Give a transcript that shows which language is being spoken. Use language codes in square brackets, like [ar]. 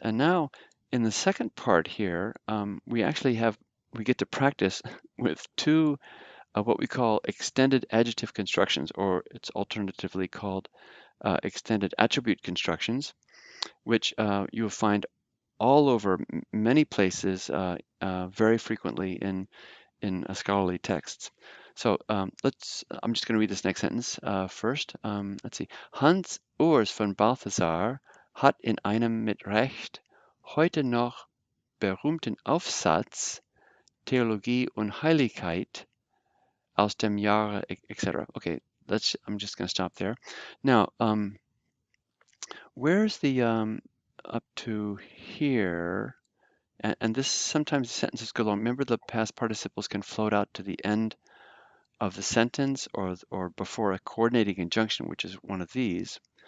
[en] And now in the second part here, we get to practice with two what we call extended adjective constructions, or it's alternatively called extended attribute constructions, which you will find all over many places very frequently in scholarly texts. So I'm just going to read this next sentence first. Let's see. [de] Hans Urs von Balthasar hat in einem mit Recht heute noch berühmten Aufsatz Theologie und Heiligkeit aus dem Jahre, etc. [en] Okay, I'm just going to stop there. Now, where's the up to here? And this sometimes sentences go long. Remember, the past participles can float out to the end of the sentence or before a coordinating conjunction, which is one of these.